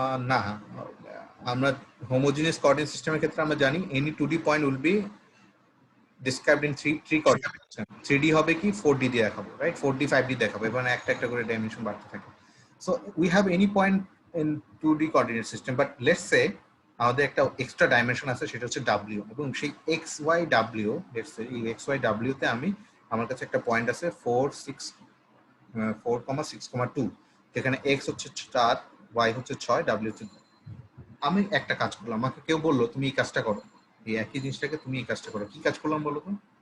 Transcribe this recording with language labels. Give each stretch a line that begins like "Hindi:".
Bangla: না, আমরা homogeneous coordinate সিস্টেমের ক্ষেত্রে আমরা জানি
English: Any 2D point will be described in three coordinate system.
Bangla: 3D হবে কি 4D দিয়ে দেখাবো, রাইট? 4D 5D দেখাবো, এবং একটা করে ডাইমেনশন বাড়তে থাকে।
English: So we have any point in 2D coordinate system, but let's say
Bangla: আমাদের একটা এক্সট্রা ডাইমেনশন আছে, সেটা হচ্ছে ডাব্লিউ, এবং সেই এক্স ওয়াই ডাব্লিউ, এই এক্স ওয়াই ডাব্লিউতে আমি আমার কাছে একটা পয়েন্ট আছে 4.6.2, যেখানে এক্স হচ্ছে 4, ওয়াই হচ্ছে 6, ডাব্লিউ হচ্ছে 2। আমি একটা কাজ করলাম, আমাকে কেউ বললো তুমি এই কাজটা করো, এই একই জিনিসটাকে তুমি এই কাজটা করো, কি কাজ করলাম বলো তো?